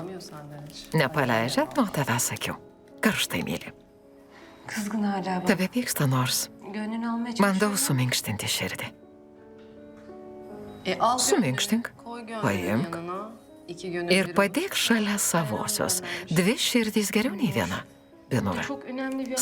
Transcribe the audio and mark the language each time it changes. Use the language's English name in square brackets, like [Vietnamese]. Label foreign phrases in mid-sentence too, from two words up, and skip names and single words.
[Turkish] Anlamıyor senden hiç. [Lithuanian] Nepaleidžia nuo tavęs akių. Karštai myli. [Turkish] Kızgın hala bak. [Lithuanian] Tebe pyksta nors. [Turkish] Gönlünü almaya [Lithuanian] Bandau suminkštinti širdį. [Turkish] Al [Lithuanian] Suminkštink, [Turkish] koy gönlünü [Lithuanian] paimk [Turkish] yanına. İki gönül [Lithuanian] ir [Turkish] bir [Lithuanian] padėk šalia savosios. Dvi širdys geriau nei viena. Binura. [Turkish] Çok önemli bir